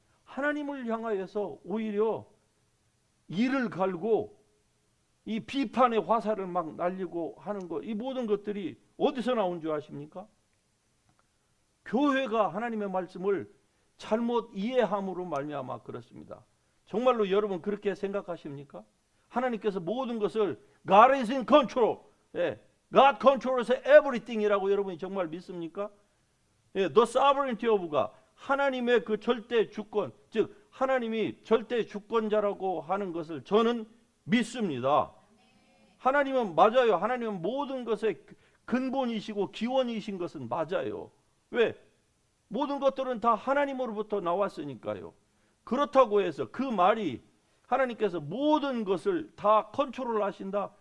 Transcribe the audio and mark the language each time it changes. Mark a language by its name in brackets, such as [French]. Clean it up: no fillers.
[Korean] 하나님을 향하여서 오히려 이를 갈고 이 비판의 화살을 막 날리고 하는 것, 이 모든 것들이 어디서 나온 줄 아십니까? 교회가 하나님의 말씀을 잘못 이해함으로 말미암아 그렇습니다. 정말로 여러분 그렇게 생각하십니까? 하나님께서 모든 것을 [English] God is in control, God controls everything [Korean] 이라고 여러분이 정말 믿습니까? [English] The sovereignty of God, [Korean] 하나님의 그 절대 주권, 즉 하나님이 절대 주권자라고 하는 것을 저는 믿습니다. 하나님은 맞아요. 하나님은 모든 것의 근본이시고 기원이신 것은 맞아요. 왜? 모든 것들은 다 하나님으로부터 나왔으니까요. 그렇다고 해서 그 말이 하나님께서 모든 것을 다 컨트롤 하신다.